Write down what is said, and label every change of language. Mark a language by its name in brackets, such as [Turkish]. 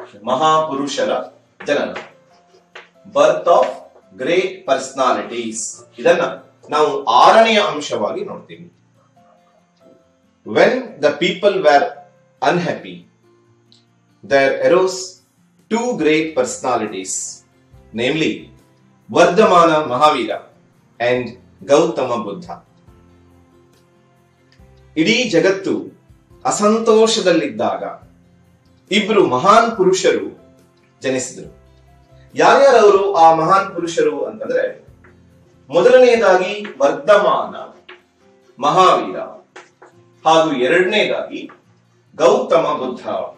[Kannada] ಮಹಾಪುರುಷರ ಜನನ, [English] Birth of great personalities. [Kannada] ಇದನ್ನ ನಾವು 6ನೆಯ ಅಂಶವಾಗಿ ನೋಡ್ತೀವಿ. [English] When the people were unhappy, there arose 2 great personalities, namely Vardhamana Mahavira and Gautama Buddha. [Kannada] ಇಡೀ ಜಗತ್ತು ಅಸಂತೋಷದಲ್ಲಿದ್ದಾಗ ಇಬ್ರು ಮಹಾನ್ ಪುರುಷರು ಜನಿಸಿದರು. ಯಾರ್ಯಾರವರು ಆ ಮಹಾನ್ ಪುರುಷರು ಅಂತಂದ್ರೆ, ಮೊದಲನೆಯದಾಗಿ ವರ್ಧಮಾನ ಮಹಾವೀರ ಹಾಗೂ ಎರಡನೇದಾಗಿ ಗೌತಮ ಬುದ್ಧ.